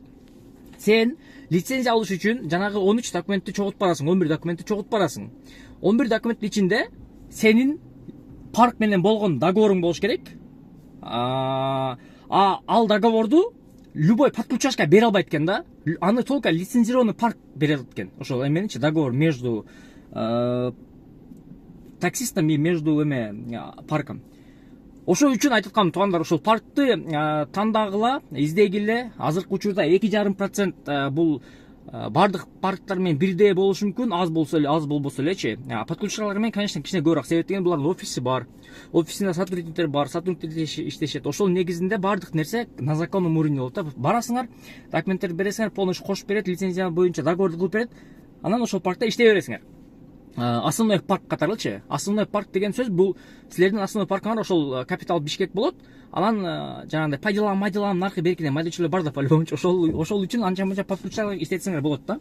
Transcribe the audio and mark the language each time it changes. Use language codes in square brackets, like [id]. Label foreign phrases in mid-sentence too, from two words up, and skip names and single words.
[ky] Сен лицензия алыш үчүн жанагы 13 документти чогултуп барасың, 11 документти чогултуп барасың. 11 документтин ичинде сенин парк менен болгон договоруң болуш керек. Ал договорду [ru] любой подключашка [ky] бере албайт экен да. Аны [ru] только лицензированный парк [ky] бере алат экен. Ошол эменичи [ru] договор между таксистом и между парком. [ky] Ошол үчүн айтып аткам, туугандар, ошол паркты тандагыла, издегиле. Азыркы учурда 2,5% бул бардык парктар менен бирдей болушу мүмкүн, аз болбосо элечи. Подключкалар менен, конечно, кичине көбүрөөк. Себеп деген, булардын офиси бар. Офисинде сотрудниктер бар, сотрудниктер иштешет. Ошол негизинде бардык нерсе [ru] на законном уровне [ky] болот да. Барасыңар, документтерди бересиңер, полностью кошуп берет, лицензия боюнча договорду кылып берет. Анан ошол паркта иштей бересиңер. [ru] основной парк [ky] катарылчы. [ru] Основной парк [ky] деген сөз бул силердин основной паркыңар ошол капитал Бишкек болот. Анан жанагындай пайдалан наркы беркине майдачылар бар да по-любому ошол үчүн анча мынча подключалар иштетсеңер болот да.